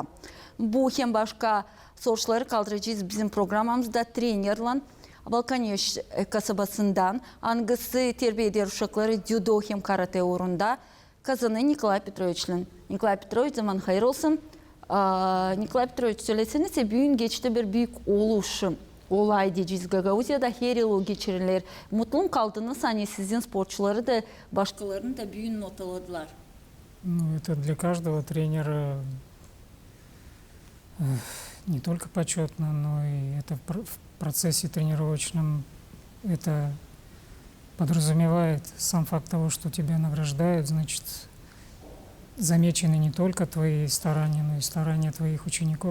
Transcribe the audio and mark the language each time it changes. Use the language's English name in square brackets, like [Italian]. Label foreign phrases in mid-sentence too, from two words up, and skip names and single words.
[Gagauz] Bu hem başka soruları kaldıracağız bizim programımızda trenerle Balkanyeş kasabasından angısı terbiye eder uşakları judo hem karate uğrunda kazanı Nikolay Petrovich'in. Nikolay Petrovich zaman hayır olsun. Nikolay Petrovich söyleseniz bugün geçti bir büyük oluşum. Olay diyeceğiz Gagauziyada her yıl geçirilir. Mutlu kaldınız hani sizin sporcuları da başkalarını da büyük not aladılar. [Russian] Ну, это для каждого тренера не только почетно, но и это в процессе тренировочном это подразумевает сам факт того, что тебя награждают, значит, замечены не только твои старания, но и старания твоих учеников.